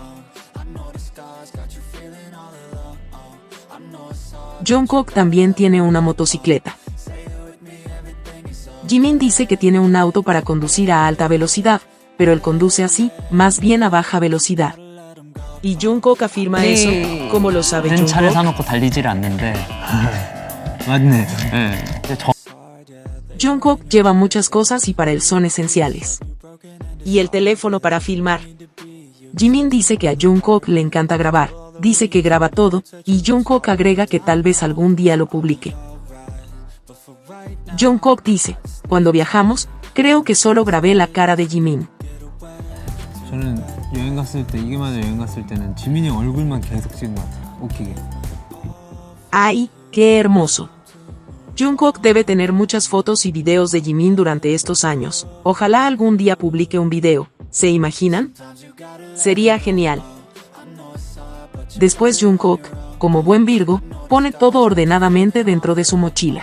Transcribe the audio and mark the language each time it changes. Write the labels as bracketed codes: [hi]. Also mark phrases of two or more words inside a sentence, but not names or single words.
[es] Jungkook también tiene una motocicleta. Jimin dice que tiene un auto para conducir a alta velocidad, pero él conduce así, más bien a baja velocidad. Y Jungkook afirma eso, ¿cómo lo sabe [ko] 다른 차를 [es] Jungkook? [ko] 사놓고 달리질 않는데. 맞네. 근데 저 [es] Jungkook lleva muchas cosas y para él son esenciales. Y el teléfono para filmar. Jimin dice que a Jungkook le encanta grabar, dice que graba todo, y Jungkook agrega que tal vez algún día lo publique. Jungkook dice, cuando viajamos, creo que solo grabé la cara de Jimin. [ko] 저는 여행 갔을 때 이게 맞아 여행 갔을 때는 지민이 얼굴만 계속 찍은 것 같아요. 웃기게. [es] ¡Ay, qué hermoso! Jungkook debe tener muchas fotos y videos de Jimin durante estos años. Ojalá algún día publique un video. ¿Se imaginan? Sería genial. Después Jungkook, como buen Virgo, pone todo ordenadamente dentro de su mochila.